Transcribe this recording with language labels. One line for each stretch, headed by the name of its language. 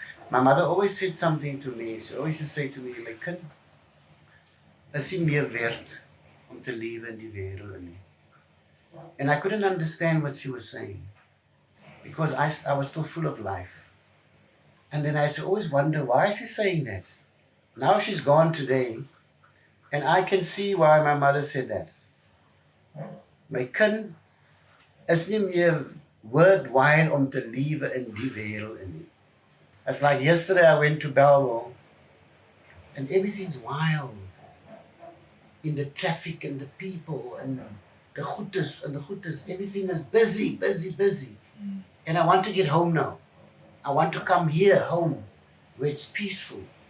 English: My mother always said something to me. She always used to say to me,
Afrikaans: my kind, is nie meer werd om te lewe in die wêreld nie.
English: And I couldn't understand what she was saying. Because I was still full of life. And then I used to always wonder, why is she saying that? Now she's gone today, and I can see why my mother said that.
Afrikaans: My kind is nie meer worthwhile om te lewe in die wêreld nie.
English: It's like yesterday I went to Bellville, and everything's wild. In the traffic and the people and the goedes, everything is busy, busy, busy. And I want to get home now. I want to come here, home, where it's peaceful.